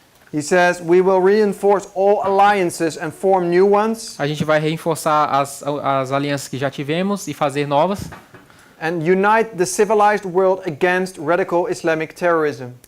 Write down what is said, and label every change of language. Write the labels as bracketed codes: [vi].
[en] He says, we will reinforce all alliances and form new ones. [pt] A gente vai reforçar as alianças que já tivemos e fazer novas. [en] And unite the civilized world against radical Islamic terrorism.